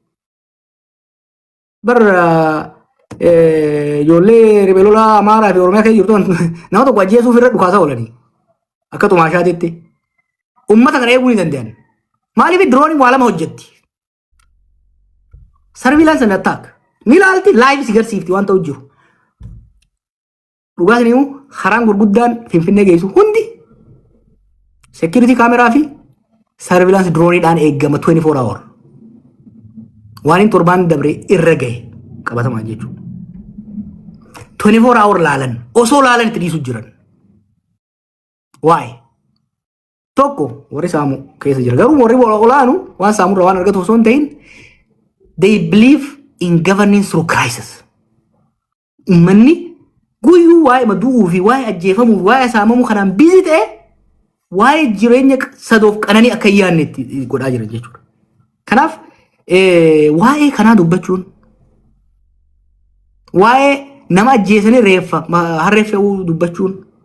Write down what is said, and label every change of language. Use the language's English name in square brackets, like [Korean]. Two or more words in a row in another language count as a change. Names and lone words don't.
[Oromo] Ijoollee ribeelolaa Amaaraa fi Oromiyaa keessa jirtu nama tokko ajjeesuuf irra dhukaasaa oolanii akka xumaashaatitti uummata kana eeguu ni danda'an. Maaliif diroonii waa lama hojjetti? Sarviilaansi [English] and attack [Oromo] ni ilaalti laayif si garsiifti waan ta'u jiru. Dhugaas ni karaan gurguddaan Finfinnee geessu hundi security kaameraa fi sarviilaansi dirooniidhaan eegama 24 hour. Waan hin torbaan dabre irra gahe qabatamaa jechuudha. 24 hour laalan osoo laalan itti dhiisu jiran. Waa'ee tokko warri saamu keessa jira garuu warri olaanu waan saamurra waan argatu osoo hin ta'in [English] they believe in governing through crisis. [Oromo] Uummanni guyyuu waa'ee madu'uu fi waa'ee ajjeefamuu fi waa'ee saamamuu kanaan bizi ta'e waa'ee jireenya sadoof qananii akka hin yaadne itti godhaa jiran jechuudha. Kanaaf waa'ee kanaa dubbachuun waa'ee nama ajjeesanii reeffa harree fe'uu dubbachuun